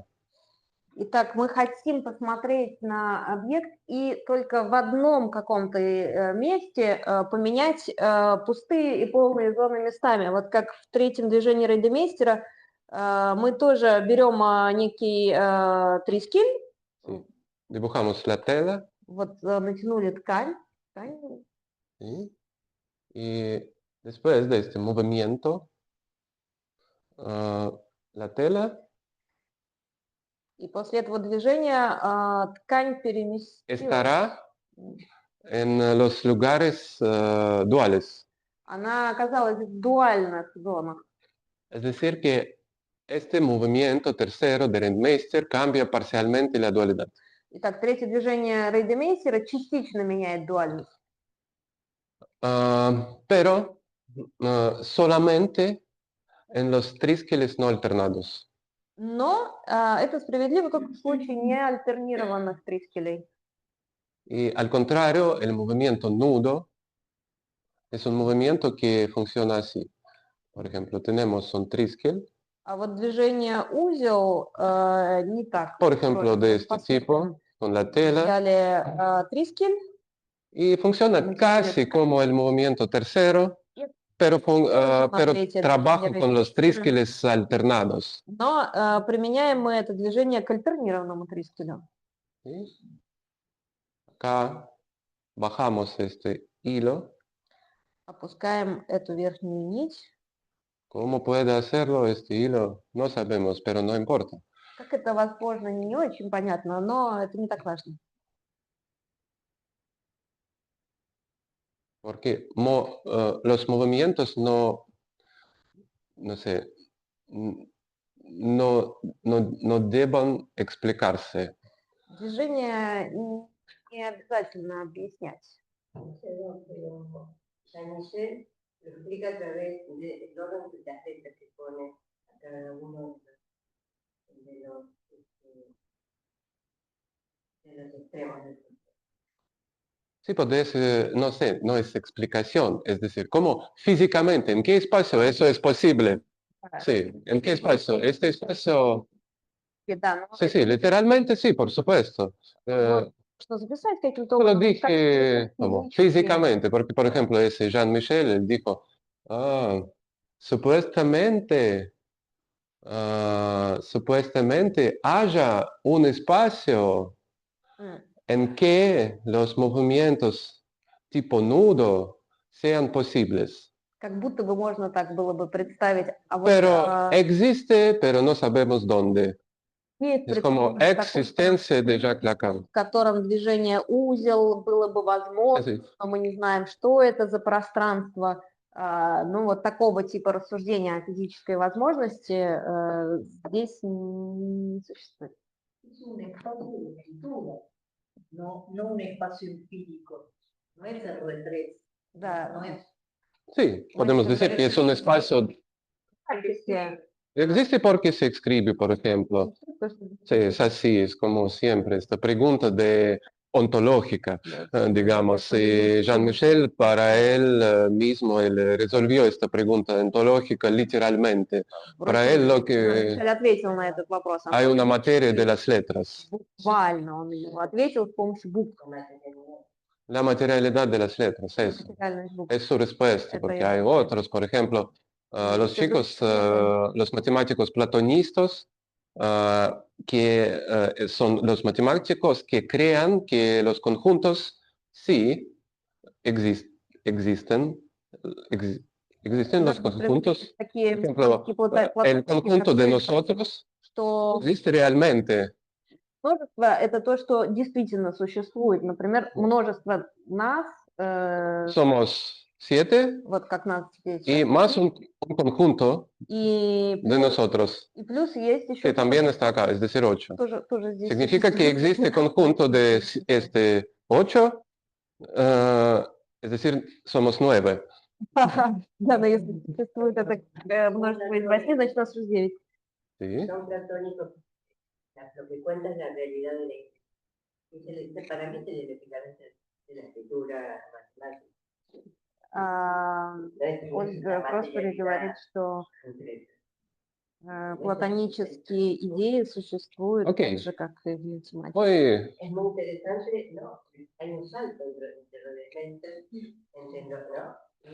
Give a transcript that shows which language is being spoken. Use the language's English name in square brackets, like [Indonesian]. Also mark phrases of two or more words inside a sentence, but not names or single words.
[Russian] Итак, мы хотим посмотреть на объект и только в одном каком-то месте поменять пустые и полные зоны местами. Вот как в третьем движении Рейдемейстера мы тоже берем некий трискель. [Spanish] Sí. Dibujamos la tela. [Russian] Вот натянули ткань. [Spanish] ¿Sí? Y después de este movimiento, la tela [Russian] И после этого движения ткань переместилась. [Spanish] estará en los lugares duales. [Russian] Она оказалась в дуальных зонах. [Spanish] Es decir, que este movimiento tercero de Rentmeester cambia parcialmente la dualidad. [Russian] Итак, третье движение Рейдемейстера частично меняет дуальность, [Spanish] Pero solamente en los triskeles no alternados. [Russian] но это справедливо только в случае неальтернированных трискелей. [Spanish] Y al contrario, el movimiento nudo es un movimiento que funciona así. Por ejemplo, tenemos un triskel, [Russian] А вот движение узел не так. [Spanish] por ejemplo, de [Russian] устроено. [Spanish] este [Russian] Посмотрим. [Spanish] tipo, con la tela, [Russian] Взяли трискель, [Spanish] y funciona casi como el movimiento tercero, pero [Russian] Смотрите, [Spanish] trabajo [Russian] движение [Spanish] con los [Russian] Рейдемейстера. [Spanish] triskeles alternados. [Russian] Но применяем мы это движение к альтернированному трискелю. [Spanish] ¿Sí? Acá bajamos este hilo. [Russian] Опускаем эту верхнюю нить. [Spanish] ¿Cómo puede hacerlo este hilo? No sabemos, pero no importa. [Russian] Как это возможно, не очень понятно, но это не так важно. [Spanish] Porque los movimientos no sé, no deben explicarse. [Russian] Движение не обязательно объяснять. [Spanish] Pero Jean-Michel lo explica a través del orden de las letras que pone a cada uno de los extremos del concepto. Sí, pues no sé, no es explicación. Es decir, ¿cómo físicamente, en qué espacio eso es posible? Sí, ¿en qué espacio? Este espacio, [Russian] Да, но [Spanish] sí, literalmente sí, por supuesto. [Russian] что записать каким-то [Spanish] Lo [Russian] образом. [Spanish] dije como físicamente, porque por ejemplo ese Jean-Michel, él dijo, supuestamente haya un espacio en que los movimientos tipo nudo sean posibles. [Russian] Как будто бы можно так было бы представить. А вот [Spanish] Pero existe, pero no sabemos dónde. [Russian] есть [Spanish] Es como [Russian] предположение такое, [Spanish] existencia de Jacques Lacan. [Russian] в котором движение узел было бы возможно, [Spanish] Así. [Russian] но мы не знаем, что это за пространство. Ну, вот такого типа рассуждения о физической возможности здесь не существует. [Spanish] Es un espacio de escritura, no un espacio físico. No es el retrés. [Russian] Да, [Spanish] No es. Sí, podemos decir que es un espacio. Existe porque se escribe, por ejemplo. Sí, es así, es como siempre, esta pregunta de ontológica, digamos. Jean-Michel, para él mismo, él resolvió esta pregunta ontológica literalmente. Para él lo que [Russian] ответил на этот вопрос. [Spanish] hay una materia de las letras, [Russian] Буквально он ответил с помощью букв. [Spanish] la materialidad de las letras, eso. [Russian] Материальных букв. [Spanish] Es su respuesta, [Russian] Это [Spanish] porque [Russian] его [Spanish] hay otros, por ejemplo, los chicos, los matemáticos platonistas, que son los matemáticos que crean que los conjuntos sí existen, existen los conjuntos. [Russian] Такие, [Spanish] Por ejemplo, el conjunto de nosotros [Russian] что [Spanish] existe realmente. [Russian] множество – это то, что действительно существует. Например, множество нас, [Spanish] Somos 7 [Russian] вот как нас теперь [Spanish] y [Russian] сейчас, [Spanish] más un conjunto [Russian] и [Spanish] de nosotros, [Russian] плюс есть еще [Spanish] que también está acá, es decir, 8. [Russian] тоже здесь. [Spanish] Significa que existe conjunto de 8, es decir, somos 9. [Russian] Да, но если существует это множество из 8, значит нас уже 9. [Spanish] ¿Sí? Son platónicos. Lo que cuenta es la realidad de la existencia. Para mí es el equivalente de la escritura matemática. [Russian] Ольга Проспери говорит, что платонические идеи существуют Окей. так же, как и в математике. [Spanish] Hoy, Es muy interesante, ¿no? Hay un salto entre lo de Heinzel, ¿no?